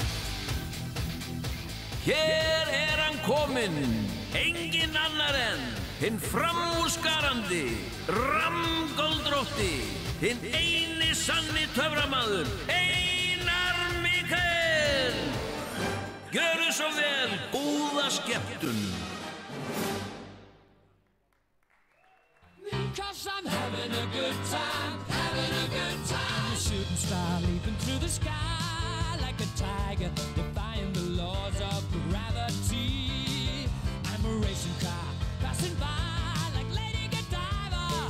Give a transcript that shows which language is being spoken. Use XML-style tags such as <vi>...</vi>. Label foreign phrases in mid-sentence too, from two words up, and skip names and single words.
<is>Hér hann kominn, engin annar en hinn framúrskarandi, Ramgoldrótti, hinn eini sanni töframaður, Einar Mikael. Gjörðu svo vel, góða skemmtun.</is> <en>Because I'm having a good time, having a good time. A shooting star leaping through the sky like a tiger, defying the laws of gravity. I'm a racing car passing by like Lady Godiva.</en>